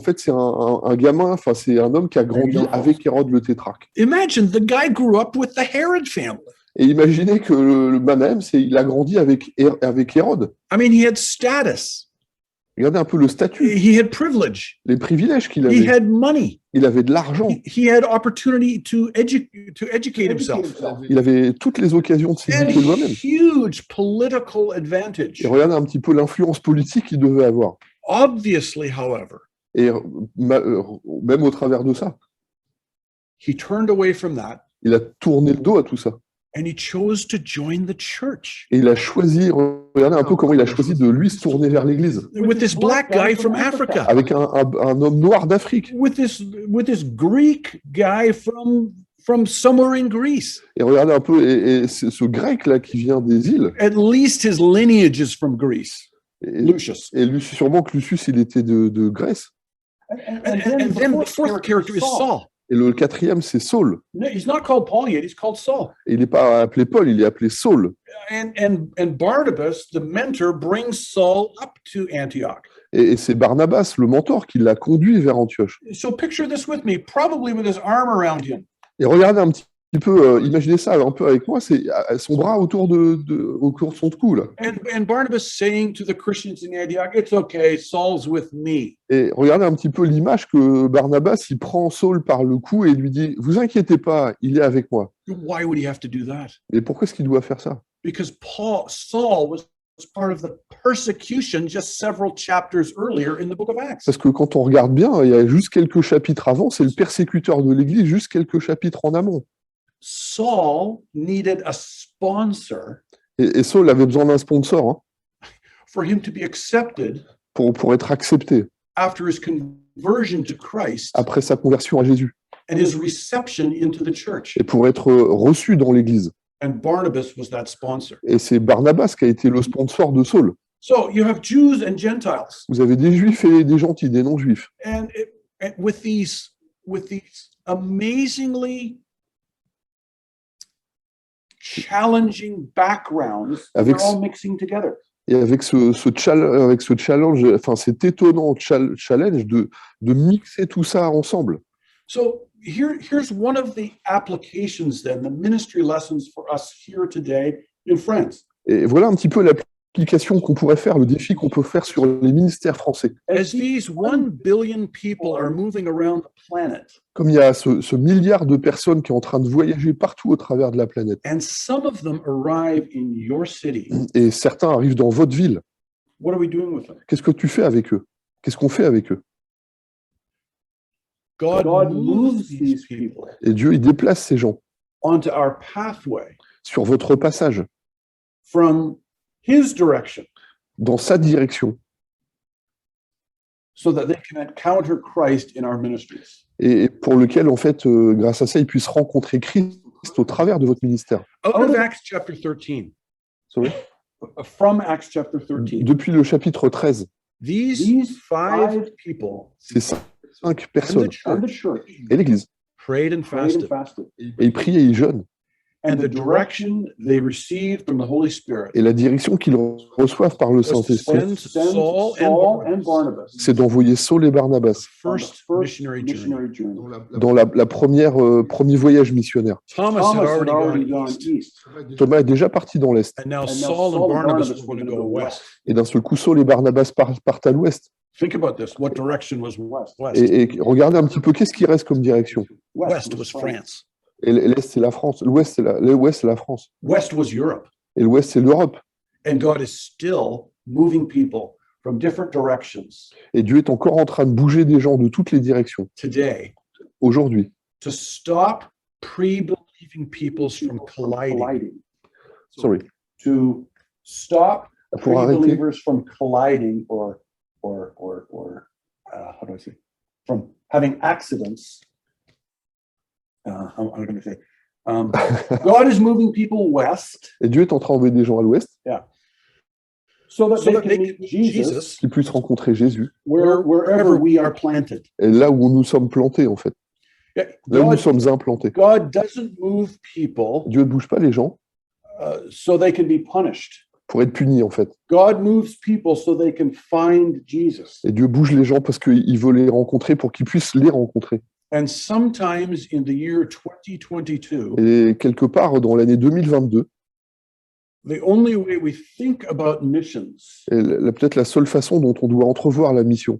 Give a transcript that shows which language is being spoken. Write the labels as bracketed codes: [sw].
[fr] En fait, c'est un gamin, enfin c'est un homme qui a grandi avec Hérode le tétrarque. [en] Imagine the guy grew up with the Herod family. [fr] Et imaginez que le Manahem, il a grandi avec Hérode. [en] I mean, he had status. [fr] Regardez un peu le statut, [en] He had privilege. [fr] les privilèges qu'il [en] He had money. [fr] Il avait de l'argent. [en] He had opportunity to educate himself. [fr] Il avait toutes les occasions de [en] And [fr] s'éduquer lui-même. [en] huge political advantage. [fr] Et regardez un petit peu l'influence politique qu'il devait avoir. [en] Obviously, however, [fr] Et même au travers de ça, [en] he turned away from that [fr] il a tourné le dos à tout ça. [en] and he chose to join the church [fr] Et il a choisi, regardez un peu comment il a choisi de lui se tourner vers l'Église. [en] with this black guy from Africa, [fr] Avec un homme noir d'Afrique. [en] with this Greek guy from somewhere in Greece. [fr] Et regardez un peu, et ce grec-là qui vient des îles, [en] At least his lineage is from Greece. [fr] et [en] Lucius. [fr] sûrement que Lucius, il était de Grèce. [en] And then the fourth character is Saul. [fr] Et le quatrième, c'est Saul. [en] No, he's not called Paul yet, he's called Saul. [fr] Et il n'est pas appelé Paul, il est appelé Saul. [en] And Barnabas, the mentor, brings Saul up to Antioch. [fr] Et c'est Barnabas, le mentor, qui l'a conduit vers Antioche. [en] So picture this with me, probably with his arm around him. [fr] Et regardez un petit peu, imaginez ça un peu avec moi, c'est son bras autour de son cou, là. [en] And Barnabas saying to the Christians in Antioch, it's okay, Saul's with me. [fr] Et regardez un petit peu l'image que Barnabas, il prend Saul par le cou et lui dit « Vous inquiétez pas, il est avec moi. [en] Why would he have to do that? » [fr] Et pourquoi est-ce qu'il doit faire ça? [en] Because Saul was part of the persecution just several chapters earlier in the book of Acts. [fr] Parce que quand on regarde bien, il y a juste quelques chapitres avant, c'est le persécuteur de l'Église, juste quelques chapitres en amont. [en] Saul needed a sponsor [fr] Et Saul avait besoin d'un sponsor hein, [en] for him to be accepted [fr] pour être accepté [en] after his conversion to Christ [fr] après sa conversion à Jésus [en] and his reception into the church. [fr] et pour être reçu dans l'Église. [en] And Barnabas was that sponsor. [fr] Et c'est Barnabas qui a été le sponsor de Saul. [en] So you have Jews and Gentiles. [fr] Vous avez des juifs et des gentils, des non-juifs. [en] And with these amazingly challenging backgrounds, [fr] Avec [en] they're all mixing together. [fr] Et avec ce challenge, enfin cet étonnant challenge de mixer tout ça ensemble. [en] So here's one of the applications then, the ministry lessons for us here today in France. [fr] Et voilà un petit peu l'application qu'on pourrait faire, le défi qu'on peut faire sur les ministères français. [en] As these 1 billion people are moving around the planet, [fr] Comme il y a ce milliard de personnes qui est en train de voyager partout au travers de la planète, [en] and some of them arrive in your city, [fr] et certains arrivent dans votre ville, [en] what are we doing with them? [fr] qu'est-ce que tu fais avec eux? Qu'est-ce qu'on fait avec eux? [en] God moves these people [fr] Et Dieu, il déplace ces gens [en] onto our pathway [fr] sur votre passage, [en] from his direction [fr] dans sa direction, [en] so that they can encounter Christ in our ministries. [fr] et pour lequel, en fait, grâce à ça, ils puissent rencontrer Christ au travers de votre ministère. [en] Out of Acts chapter 13, Sorry. from Acts chapter 13, [fr] Depuis le chapitre 13, [en] these five people [fr] ces 5 [en] and [fr] personnes, [en] the church [fr] et l'Église, [en] prayed and fasted, [fr] et ils prient et ils jeûnent. [en] and the direction they received from the Holy Spirit [fr] Et la direction qu'ils reçoivent par le [en] was to [fr] Saint-Esprit, [en] send Saul and Barnabas [fr] c'est d'envoyer Saul et Barnabas [en] first missionary journey. [fr] dans la première premier voyage missionnaire. [en] Thomas had already gone east, [fr] Thomas est déjà parti dans l'Est. [en] and now Saul and Barnabas were going to go west. [fr] Et d'un seul coup, Saul et Barnabas partent à l'Ouest. [en] Think about this. What direction was west? [fr] Et regardez un petit peu, qu'est-ce qui reste comme direction? [en] West was France. [fr] Et l'Est, c'est la France. L'Ouest, c'est la France. [en] West was Europe. [fr] Et l'Ouest, c'est l'Europe. [en] And God is still moving people from different directions [fr] Et Dieu est encore en train de bouger des gens de toutes les directions, [en] today [fr] aujourd'hui, [en] to stop pre-believing peoples from colliding. Sorry. To stop [fr] Pour arrêter, [en] pre-believers from colliding or how do I say? From having accidents. I'm going to say, God is moving people west [fr] et Dieu est en train d'envoyer des gens à l'Ouest [en] so that they can meet Jesus [fr] qui puissent rencontrer Jésus, [en] wherever we are planted. [fr] et là où nous sommes plantés, en fait, là où nous sommes implantés. [en] God doesn't move people [fr] Dieu ne bouge pas les gens [en] so they can be punished. [fr] pour être punis, en fait. [en] God moves people so they can find Jesus. [fr] Et Dieu bouge les gens parce qu'il veut les rencontrer pour qu'ils puissent les rencontrer. [en] And sometimes in the year 2022, [fr] Et quelque part, dans l'année 2022, [en] the only way we think about missions, [fr] et peut-être la seule façon dont on doit entrevoir la mission,